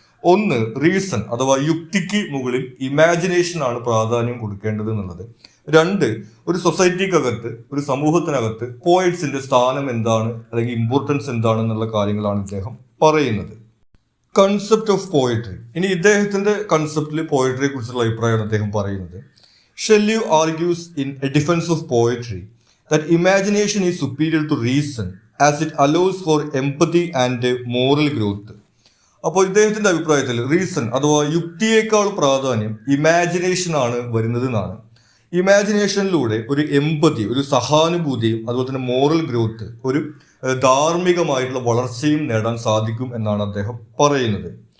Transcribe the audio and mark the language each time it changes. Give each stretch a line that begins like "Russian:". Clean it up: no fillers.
Malayalam: ഒന്ന്, റീസൺ അഥവാ യുക്തിക്ക് മുകളിൽ ഇമാജിനേഷൻ ആണ് പ്രാധാന്യം കൊടുക്കേണ്ടത് എന്നുള്ളത്. രണ്ട്, ഒരു സൊസൈറ്റിക്കകത്ത്, ഒരു സമൂഹത്തിനകത്ത് പോയറ്റ്സിന്റെ സ്ഥാനം എന്താണ് അല്ലെങ്കിൽ ഇമ്പോർട്ടൻസ് എന്താണ് എന്നുള്ള കാര്യങ്ങളാണ് ഇദ്ദേഹം പറയുന്നത്.
English: Concept of poetry.
Malayalam: ഇനി ഇദ്ദേഹത്തിന്റെ കൺസെപ്റ്റിൽ പോയട്രിയെ കുറിച്ചുള്ള അഭിപ്രായമാണ് അദ്ദേഹം പറയുന്നത്.
English: Shelley argues in a defence of poetry that imagination is superior to reason as it allows for empathy and moral growth.
Malayalam: അപ്പോൾ ഇദ്ദേഹത്തിന്റെ അഭിപ്രായത്തിൽ റീസൺ അഥവാ യുക്തിയേക്കാൾ പ്രാധാന്യം ഇമാജിനേഷൻ ആണ് വരുന്നത് എന്നാണ്. ഇമാജിനേഷനിലൂടെ ഒരു എമ്പതി, ഒരു സഹാനുഭൂതിയും അതുപോലെ തന്നെ മോറൽ ഗ്രോത്ത്, ഒരു ധാർമ്മികമായിട്ടുള്ള വളർച്ചയും നേടാൻ സാധിക്കും എന്നാണ് അദ്ദേഹം പറയുന്നത്.